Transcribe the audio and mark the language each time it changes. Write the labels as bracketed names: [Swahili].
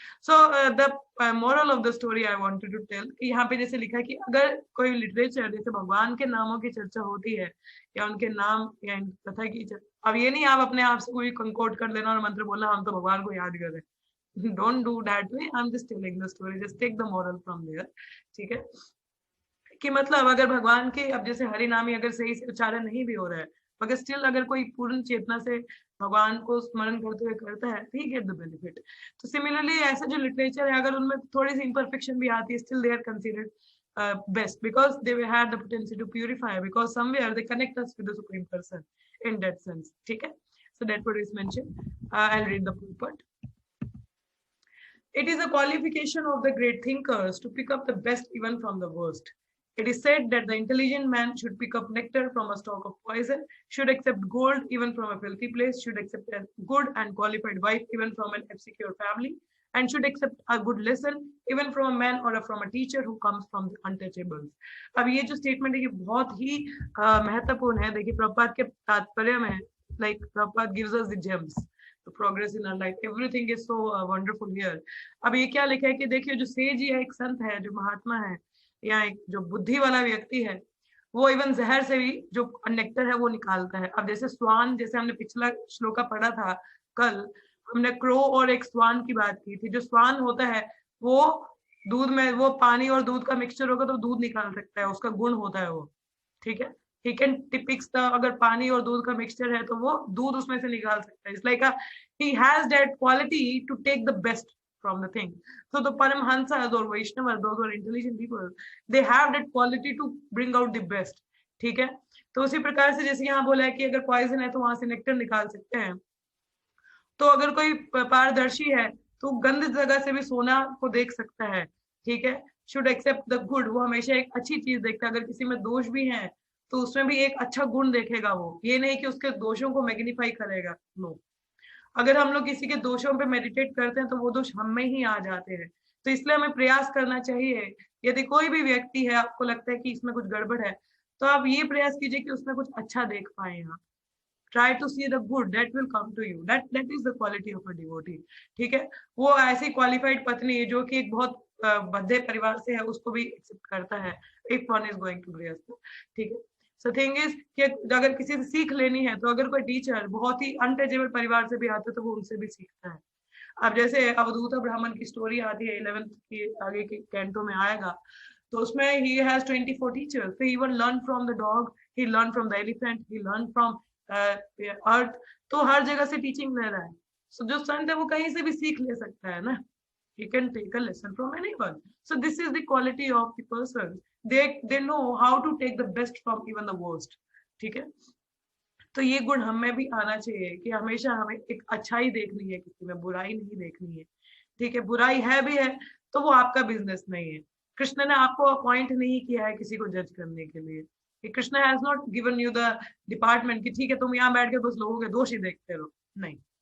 [English] so the moral of the story I wanted to tell [Hindi] कि यहाँ पे जैसे लिखा है कि अगर कोई लिटरेचर जैसे भगवान के नामों की चर्चा होती है या उनके नाम या कथा की अब ये नहीं आप अपने आप से कोई कंकोट कर लेना और मंत्र बोलना हम तो भगवान को याद कर रहे हैं। [English] Don't do that way, I am just telling the story, just take the moral from there. [Hindi] ठीक है, कि मतलब अगर भगवान के अब जैसे हरि नाम ही अगर सही से उच्चारण नहीं भी हो रहा है मगर स्टिल अगर कोई पूर्ण चेतना से भगवान को स्मरण करते हुए करता है तो ही [English] Get the benefit. [Hindi] तो सिमिलरली ऐसा जो लिटरेचर है अगर उनमें थोड़ी सी इम्परफेक्शन भी आती है [English] Still they are considered best because they had the potential to purify because somewhere they connect us with the supreme person in that sense. [Hindi] ठीक है, [English] so that what is mentioned. I'll read the purport. It is a qualification of the great thinkers to pick up the best even from the worst. It is said that the intelligent man should pick up nectar from a stalk of poison, should accept gold even from a filthy place, should accept a good and qualified wife even from an obscure family, and should accept a good lesson even from a man or from a teacher who comes from the untouchables. [Hindi] अब ये जो statement है ये बहुत ही महत्वपूर्ण है। देखिए प्रभुपाद के तात्पर्य में [English] like Prabhupada gives us the gems to progress in our life. Everything is so wonderful here. [Hindi] अब ये क्या लिखा है कि देखिए जो सेज है, एक संत है, जो महात्मा है या एक जो बुद्धि वाला व्यक्ति है वो इवन जहर से भी जो नेक्टर है वो निकालता है। अब जैसे स्वान, जैसे हमने पिछला श्लोका पढ़ा था कल, हमने क्रो और एक स्वान की बात की थी। जो स्वान होता है वो दूध में वो पानी और दूध का मिक्सचर होगा तो दूध निकाल सकता है, उसका गुण होता है वो। ठीक है, [English] he can depicts the [Hindi] अगर पानी और दूध का मिक्सचर है तो वो दूध उसमें से निकाल सकता है। [English] It's like he has that quality to take the best from the thing. So the Paramhansas or Vaishnavas, those who are intelligent people, they have that quality to bring out the best. [Hindi] ठीक है, तो उसी प्रकार से जैसे यहाँ बोला है कि अगर पॉइजन है तो वहां से नेक्टर निकाल सकते हैं। तो अगर कोई पारदर्शी है तो गंद जगह से भी सोना को देख सकता है। ठीक है, [English] should accept the good, [Hindi] वो हमेशा एक अच्छी चीज देखता है। अगर किसी में दोष भी है तो उसमें भी एक अच्छा गुण देखेगा वो, ये नहीं कि उसके दोषों को मैग्नीफाई करेगा। नो, अगर हम लोग किसी के दोषों पे मेडिटेट करते हैं तो वो दोष हम में ही आ जाते हैं। तो इसलिए हमें प्रयास करना चाहिए, यदि कोई भी व्यक्ति है आपको लगता है कि इसमें कुछ गड़बड़ है तो आप ये प्रयास कीजिए कि उसमें कुछ अच्छा देख पाए। [English] आप try to see the good, that will come to you, that is the quality of a devotee. [Hindi] ठीक है, वो ऐसी क्वालिफाइड पत्नी जो कि एक बहुत बद्धे परिवार से है उसको भी एक्सेप्ट करता है [English] If one is going to गृहस्थ। [Hindi] ठीक है, [English] so thing is [Hindi] कि अगर किसी से सीख लेनी है तो अगर कोई टीचर बहुत ही अनटचेबल परिवार से भी आता है तो वो उनसे भी सीखता है। अब जैसे अवधूत ब्राह्मण की स्टोरी आती है 11th की आगे के कैंटो में आएगा, तो उसमें [English] he has 24 teachers. So he even learned from the dog, he learned from the elephant, he learned from earth. [Hindi] तो हर जगह से टीचिंग ले रहा है। So जो संत है वो कहीं से भी सीख ले सकता है ना। [English] He can take a lesson from anyone. So this is the quality of the person. They know how to take the best from even the worst. [Hindi] ठीक है, तो ये गुण हमें भी आना चाहिए कि हमेशा हमें एक अच्छाई देखनी है, किसी में बुराई नहीं देखनी है। ठीक है, बुराई है भी है तो वो आपका बिजनेस नहीं है। कृष्ण ने आपको अपॉइंट नहीं किया है किसी को जज करने के लिए। कि [English] Krishna has not given you the department [Hindi] कि ठीक है तुम यहाँ बैठ के बस लोगों के दोष ही देखते रहो, नहीं।